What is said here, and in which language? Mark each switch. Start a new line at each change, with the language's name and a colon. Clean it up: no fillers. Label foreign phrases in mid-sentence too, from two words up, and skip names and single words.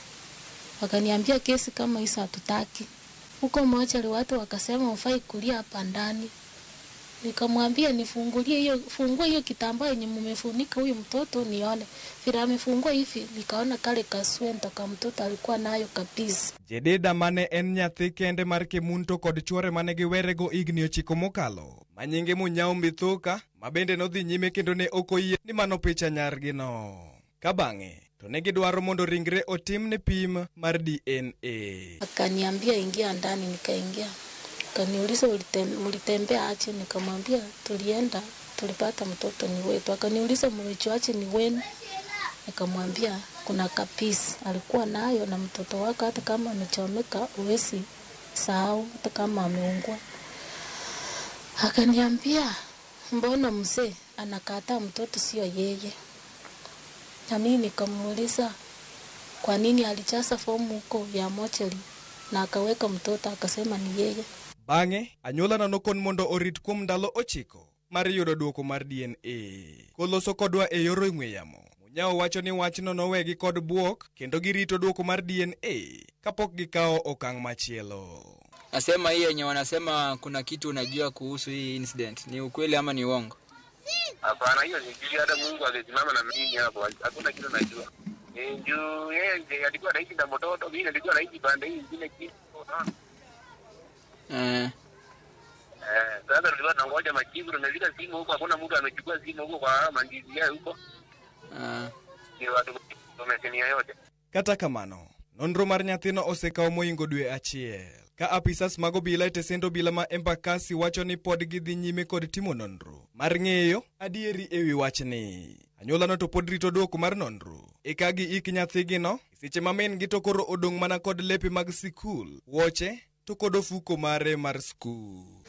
Swahili: Wakaniambia kesi kama hizo hatutaki. Huko moja watu wakasema ufai kulia hapa ndani. Nikamwambia nifungulie hiyo, fungua hiyo kitambaa yenye mmefunika huyu mtoto nione. Vile amefungua hivi nikaona kale kaswenta kama mtoto alikuwa nayo kabisa.
Luo (Kenya and Tanzania): Jedida mane en nyathi kende mar Kemunto kod chuore mane giwerego higni 9 mokalo, manyinge Munyao Mbithuka, mabende nodhi nyime kendo ne okoyie ni mano picha nyargi no. Ka bang'e to ne gidwaro mondo ringre otim ne pim mar DNA.
Swahili: Akaniambia ingia ndani, nikaingia. Akaniuliza mlitembea aje, nikamwambia tulienda, tulipata mtoto ni wetu. Akaniuliza mlichoache ni wenu, nikamwambia kuna kapisi alikuwa nayo na mtoto wako, hata kama amechomeka uwezi sahau, hata kama ameungua. Akaniambia mbona mzee anakataa mtoto sio yeye. Na mimi nikamuuliza kwa nini alijaza fomu huko ya mochari na akaweka mtoto, akasema ni yeye.
Luo (Kenya and Tanzania): Bang'e anyuola na nokon mondo orit kuom ndalo 9 mar yudo duoko mar DNA. Koloso kodwa e yor ong'we yamo, Munyao wacho ni wachno nowegi kod buok kendo girito duoko mar DNA kapok gikawo okang' machielo.
Swahili: Nasema hii yenye wanasema kuna kitu unajua kuhusu hii incident, ni ukweli ama ni uongo? Hapana, hiyo ni hata Mungu angesimama na mimi hapo, hakuna kitu najua. Ndio yeye alikuwa anaishi na mtoto, mimi nilikuwa naishi pande hii nyingine kitu. Sasa tulikuwa tunangoja majibu, tunazika simu huko, hakuna mtu amechukua simu huko kwa mandizi yao huko. Ni watu wamesenia yote.
Luo (Kenya and Tanzania): Kata kamano, nonro mar nyathino osekawo moingo dwe 1. Ka apisas mag obila e tesend obila ma Embakasi wacho ni pod gidhi nyime kod timo nonro mar ng'eyo adieri e wi wachni. Anyuolano to pod rito duoko mar nonro eka gi ik nyathigino, seche ma min gi to koro odong' mana kod lepe mag sikul, wuoche to kod ofuko mare mar skul.